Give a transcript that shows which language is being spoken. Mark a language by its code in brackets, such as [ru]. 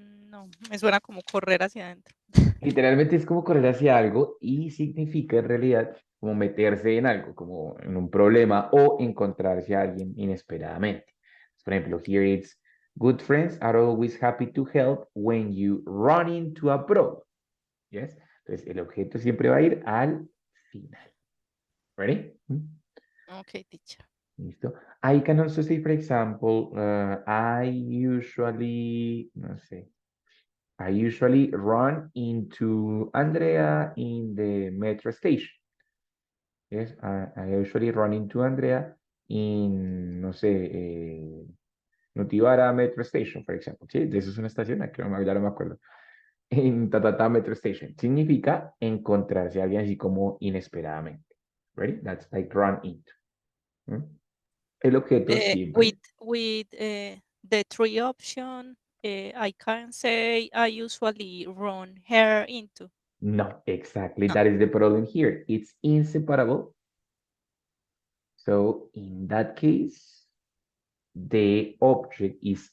[es] No, me suena como correr hacia adentro. Literalmente es como correr hacia algo y significa en realidad como meterse en algo, como en un problema o encontrarse a alguien inesperadamente. Por ejemplo, [en] here it's good friends are always happy to help when you run into a problem. Yes? [es] Entonces el objeto siempre va a ir al final. [en] Ready? Okay, teacher. [es] Listo. [en] I can also say, for example, I usually, [es] no sé, [en] I usually run into Andrea in the metro station. Yes, I usually run into Andrea in, [es] no sé, [en] Notivara Metro Station, for example. [es] Sí, de eso es una estación, que ya no me acuerdo. En Tatata Metro Station. Significa encontrarse a alguien así como inesperadamente. [en] Ready? That's like run into. ¿Mm? [es] El objeto siempre. [en] With the three option, I can say I usually run her into. No, exactly. No. That is the problem here. It's inseparable. So in that case, the object is